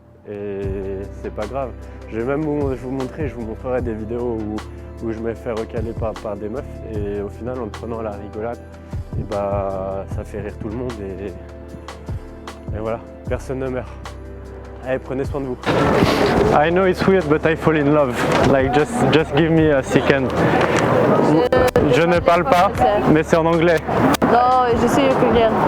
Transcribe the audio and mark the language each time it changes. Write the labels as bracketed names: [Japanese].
[French] Et c'est pas grave. Je vais même vous montrerai des vidéos où je me fais recaler par des meufs. Et au final, en me prenant à la rigolade, et bah, ça fait rire tout le monde. Et voilà, personne ne meurt. Allez, prenez soin de vous. [English] I know it's weird, but I fall in love. Like, just give me a second. [French] Je ne parle pas, mais c'est en anglais. Non, je suis ukrainienne.